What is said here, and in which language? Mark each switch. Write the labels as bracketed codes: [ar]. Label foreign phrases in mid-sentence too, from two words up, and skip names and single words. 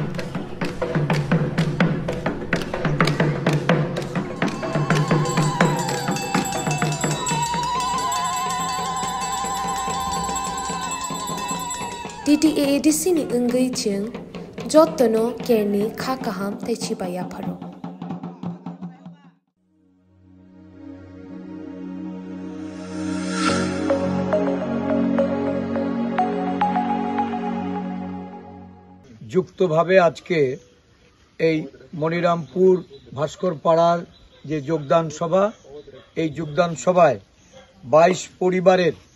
[trp] TTAADC ni ungai ching jotono kerni kha kaham techi baya pharo. [bn] যুক্তভাবে আজকে এই মনিরামপুর ভাস্কর পাড়ার যে যোগদান সভা, এই যোগদান সভায় 22 পরিবারের